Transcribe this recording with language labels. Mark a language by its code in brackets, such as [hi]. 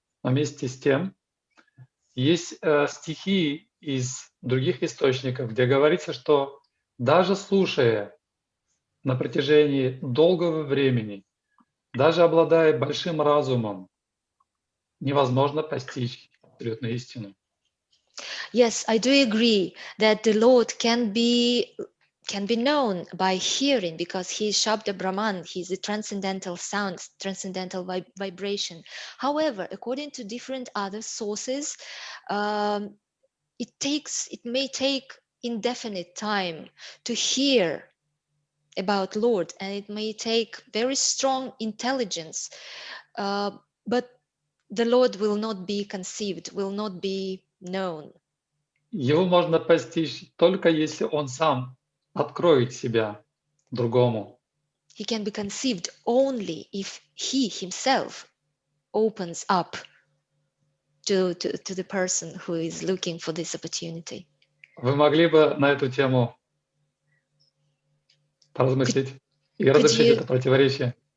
[ru] Но вместе с тем есть стихи из других источников, где говорится, что даже слушая на протяжении долгого времени, даже обладая большим разумом, невозможно постичь абсолютную истину. [en] Yes, I do agree that the Lord can be known by hearing because he is Shabda Brahman, he is a transcendental sound, transcendental vibration. However, according to different other sources, it may take indefinite time to hear about Lord, and it may take very strong intelligence, but the Lord will not be conceived, will not be known. [ru] Его можно постичь только если он сам откроет себя другому. [en] He can be conceived only if he himself opens up to the person who is looking for this opportunity. [ru] Вы могли бы на эту тему поразмыслить и разрешить это противоречие?